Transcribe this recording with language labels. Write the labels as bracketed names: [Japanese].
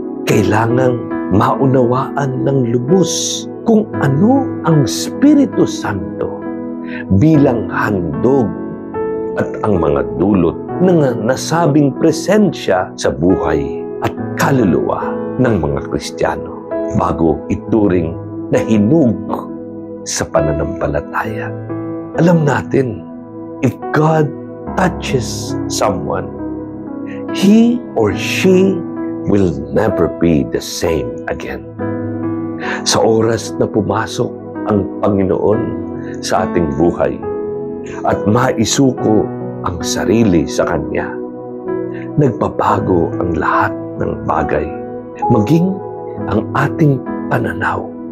[Filipino] Kailangang maunawaan ng lubos kung ano ang Espiritu Santo bilang handog at ang mga dulot ng nasabing presensya sa buhay at kaluluwa ng mga Kristiyano bago ituring na hinug sa pananampalataya. Alam natin, [English] if God touches someone, he or she will never be the same again. [Filipino] Sa oras na pumasok ang Panginoon sa ating buhay at maisuko ang sarili sa Kanya, nagbabago ang lahat ng bagay, maging ang ating pananaw.